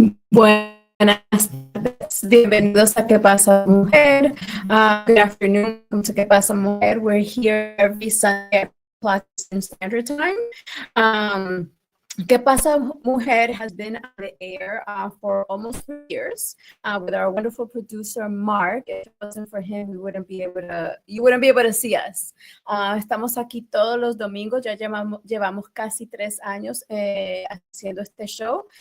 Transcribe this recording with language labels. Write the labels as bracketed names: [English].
[Spanish] Buenas tardes, bienvenidos a ¿Qué pasa mujer? [English] Good afternoon, welcome to ¿Qué pasa mujer? We're here every Sunday at Eastern Standard Time. ¿Qué pasa mujer has been on the air for almost 3 years with our wonderful producer Mark. If it wasn't for him, you wouldn't be able to see us. [Spanish] Estamos aquí todos los domingos, ya llevamos casi 3 años haciendo este show.